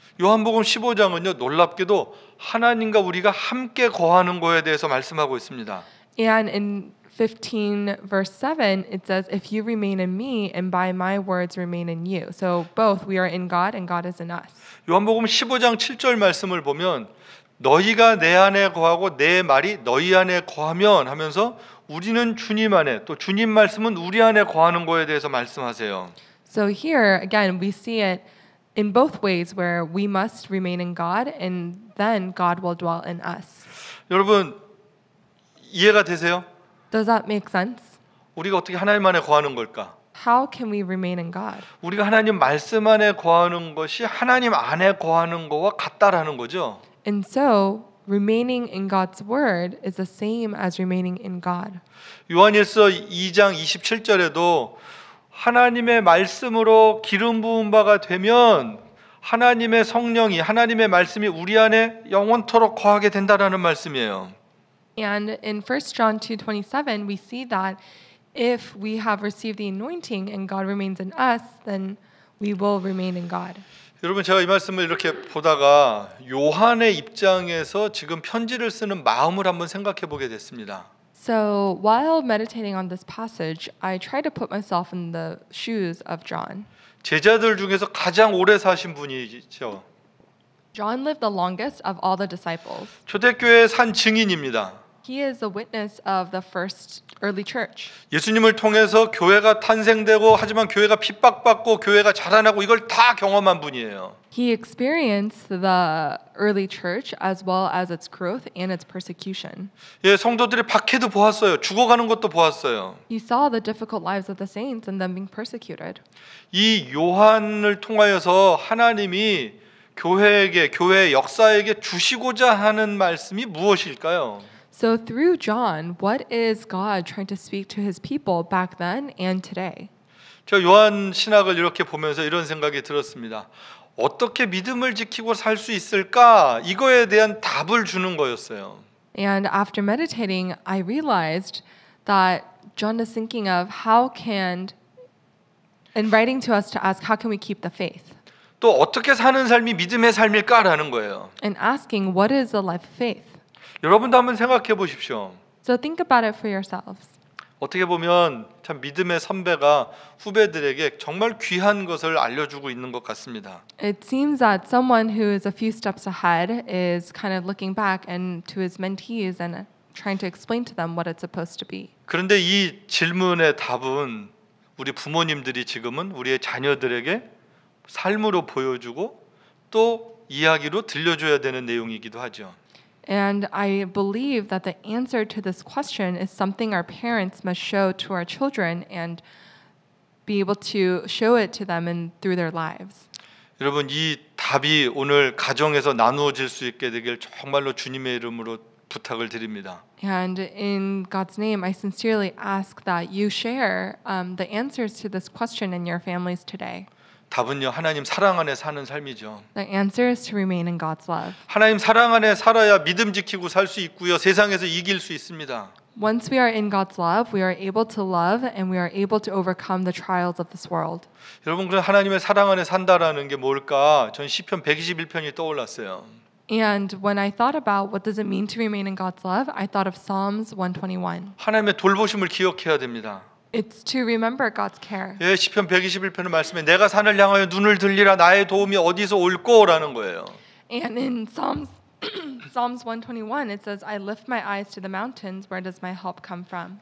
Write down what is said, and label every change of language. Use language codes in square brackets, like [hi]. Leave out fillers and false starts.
[ko] 요한복음 15장은요 놀랍게도 하나님과 우리가 함께 거하는 거에 대해서 말씀하고 있습니다. [en] And in 15 verse 7, it says, "If you remain in me, and by my words remain in you." So both we are in God, and God is in us. [ko] 요한복음 15장 7절 말씀을 보면 너희가 내 안에 거하고 내 말이 너희 안에 거하면 하면서 우리는 주님 안에 또 주님 말씀은 우리 안에 거하는 거에 대해서 말씀하세요. [en] So here again, we see it in both ways, where we must remain in God, and then God will dwell in us. [ko] 여러분 이해가 되세요? [en] Does that make sense? [ko] 우리가 어떻게 하나님 안에 거하는 걸까? [en] How can we remain in God? [ko] 우리가 하나님 말씀 안에 거하는 것이 하나님 안에 거하는 거와 같다라는 거죠. [en] And so remaining in God's word is the same as remaining in God. [ko] 요한일서 2장 27절에도 하나님의 말씀으로 기름 부은 바가 되면 하나님의 성령이 하나님의 말씀이 우리 안에 영원토록 거하게 된다라는 말씀이에요. [en] And in 1 John 2:27 we see that if we have received the anointing and God remains in us, then we will remain in God. [ko] 여러분 제가 이 말씀을 이렇게 보다가 요한의 입장에서 지금 편지를 쓰는 마음을 한번 생각해 보게 됐습니다. [en] So while meditating on this passage, I try to put myself in the shoes of John. [ko] 제자들 중에서 가장 오래 사신 분이죠. [en] John lived the longest of all the disciples. [ko] 초대교회의 산 증인입니다. [en] He is a witness of the first early church. [ko] 예수님을 통해서 교회가 탄생되고 하지만 교회가 핍박받고 교회가 자라나고 이걸 다 경험한 분이에요. [en] He experienced the early church as well as its growth and its persecution. [ko] 예, 성도들의 박해도 보았어요. 죽어가는 것도 보았어요. [en] He saw the difficult lives of the saints and them being persecuted. [ko] 이 요한을 통하여서 하나님이 교회에게 교회의 역사에게 주시고자 하는 말씀이 무엇일까요? [en] So through John, what is God trying to speak to his people back then and today? [ko] 저 요한 신학을 이렇게 보면서 이런 생각이 들었습니다. 어떻게 믿음을 지키고 살 수 있을까? 이거에 대한 답을 주는 거였어요. [en] And after meditating, I realized that John is thinking of how can, and writing to us to ask, how can we keep the faith? [ko] 또 어떻게 사는 삶이 믿음의 삶일까라는 거예요. [en] And asking, what is a life of faith? [ko] 여러분도 한번 생각해 보십시오. [en] So think about it for yourselves. [ko] 어떻게 보면 참 믿음의 선배가 후배들에게 정말 귀한 것을 알려주고 있는 것 같습니다. [en] It seems that someone who is a few steps ahead is kind of looking back and to his mentees and trying to explain to them what it's supposed to be. [ko] 그런데 이 질문의 답은 우리 부모님들이 지금은 우리의 자녀들에게 삶으로 보여주고 또 이야기로 들려줘야 되는 내용이기도 하죠. [en] And I believe that the answer to this question is something our parents must show to our children and be able to show it to them and through their lives. [ko] 여러분 이 답이 오늘 가정에서 나누어질 수 있게 되길 정말로 주님의 이름으로 부탁을 드립니다. [en] And in God's name, I sincerely ask that you share the answers to this question in your families today. [ko] 답은요 하나님 사랑 안에 사는 삶이죠. [en] The answer is to remain in God's love. [ko] 하나님 사랑 안에 살아야 믿음 지키고 살 수 있고요. 세상에서 이길 수 있습니다. [en] Once we are in God's love, we are able to love and we are able to overcome the trials of this world. [ko] 여러분 그럼 하나님의 사랑 안에 산다라는 게 뭘까? 전 시편 121편이 떠올랐어요. [en] And when I thought about what does it mean to remain in God's love, I thought of Psalms 121. [ko] 하나님의 돌보심을 기억해야 됩니다. [en] It's to remember God's care. [ko] 예, 시편 121편의 말씀에 내가 산을 향하여 눈을 들리라 나의 도움이 어디서 올꼬라는 거예요. [en] And in Psalms 121, it says, I lift my eyes to the mountains. Where does my help come from?